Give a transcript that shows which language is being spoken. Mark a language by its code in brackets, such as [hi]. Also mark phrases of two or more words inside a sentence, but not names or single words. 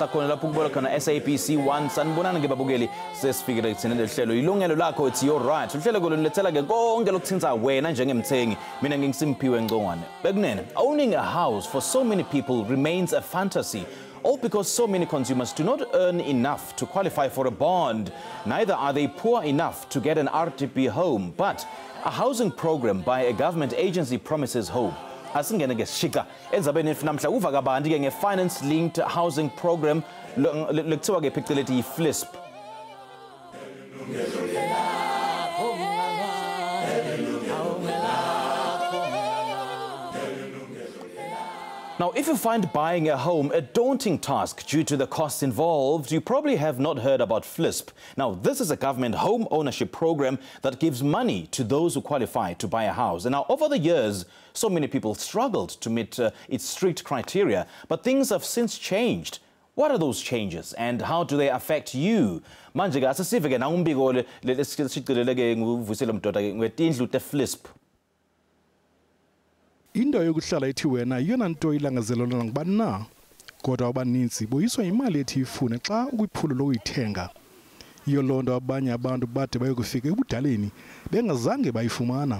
[ss] khona lapho kubona khona SABC 1 sanibonana ngebabukeli sesifikile kuthina lehlelo Yilungelo Lakho, [en] it's your right. [ss] Uhlelo kolunilethela ke konke lokuthinta wena njengemthengi. Mina ngingiSimphiwe Ngcongwane. Bekunene, [en] owning a house for so many people remains a fantasy. All because so many consumers do not earn enough to qualify for a bond. Neither are they poor enough to get an RDP home. But a housing program by a government agency promises hope. [ss] Asingene ke shika endzabeni namhla uva kabanti ke nge- [en] finance linked housing program [ss] lekuthiwa ke phecelezi FLISP. [en] Now, if you find buying a home a daunting task due to the costs involved, you probably have not heard about FLISP. Now, this is a government home ownership program that gives money to those who qualify to buy a house. And now, over the years, so many people struggled to meet its strict criteria, but things have since changed. What are those changes and how do they affect you? [ss] Manje ke asisive ke nangumbiko lesicilele ke nguvusela mdoda ke ngwetindlu te FLISP. [xh] Into yokuhlala ethi wena iyona nto ilangazelelwa ngubani na, kodwa abaninzi boyiswa imali ethi ifune xa ukwiphulo lokuyithenga. Iyo loo nto abanye abantu bade bayokufika ebudaleni bengazange bayifumana.